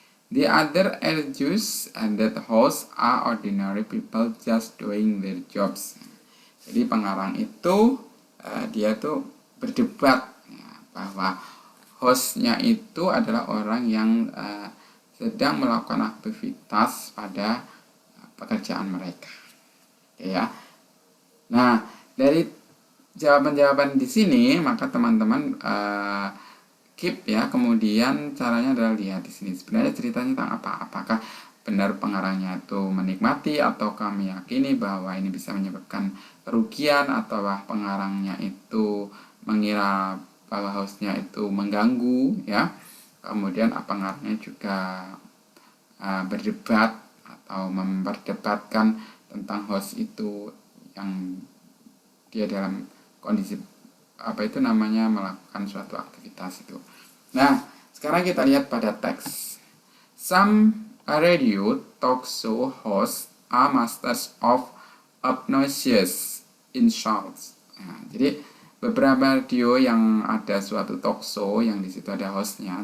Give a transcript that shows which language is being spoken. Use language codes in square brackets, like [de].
[en] The other argues that hosts are ordinary people just doing their jobs. [id] Jadi pengarang itu dia tuh berdebat ya, bahwa hostnya itu adalah orang yang sedang melakukan aktivitas pada pekerjaan mereka. Oke ya. Nah, dari jawaban-jawaban di sini maka teman-teman keep ya. Kemudian caranya adalah lihat di sini sebenarnya ceritanya tentang apa. Apakah benar pengarangnya itu menikmati ataukah meyakini bahwa ini bisa menyebabkan kerugian, atau pengarangnya itu mengira bahwa hostnya itu mengganggu ya. Kemudian pengarangnya juga berdebat atau memperdebatkan tentang host itu yang dia dalam kondisi melakukan suatu aktivitas itu. Nah, sekarang kita lihat pada teks. [en] Some radio talk show hosts are masters of obnoxious insults. [id] Nah, jadi beberapa radio yang ada suatu talk show yang di situ ada hostnya.